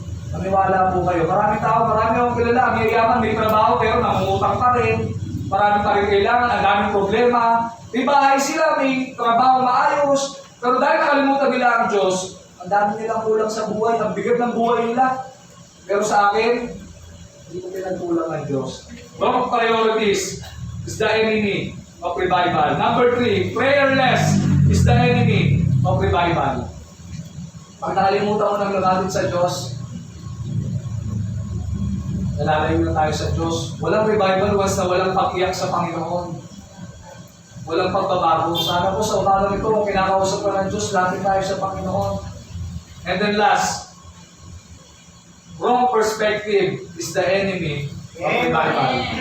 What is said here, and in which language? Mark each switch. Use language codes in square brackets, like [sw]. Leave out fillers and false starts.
[tl] Maniwala po kayo. Maraming tao, marami akong kilala, ang yayaman, may trabaho pero nangungutang pa rin. Maraming pa rin kailangan, ang daming problema. May bahay sila, may trabaho maayos. Pero dahil nakalimutan nila ang Diyos, ang dami nilang kulang sa buhay, ang bigat ng buhay nila. Pero sa akin, hindi ko pinagkulang ang Diyos. [en] Wrong priorities is the enemy of revival. Number 3, prayerless is the enemy of revival. [tl] Pag nakalimutan mo ng lumalapit sa Diyos, nalalayo na tayo sa Diyos. Walang revival once na walang pag-iyak sa Panginoon. Walang pagbabago. Sana po sa umaga nito, kung kinakausap ka ng Diyos, lagi tayo sa Panginoon. [en] And then last, wrong perspective is the enemy of the Bible.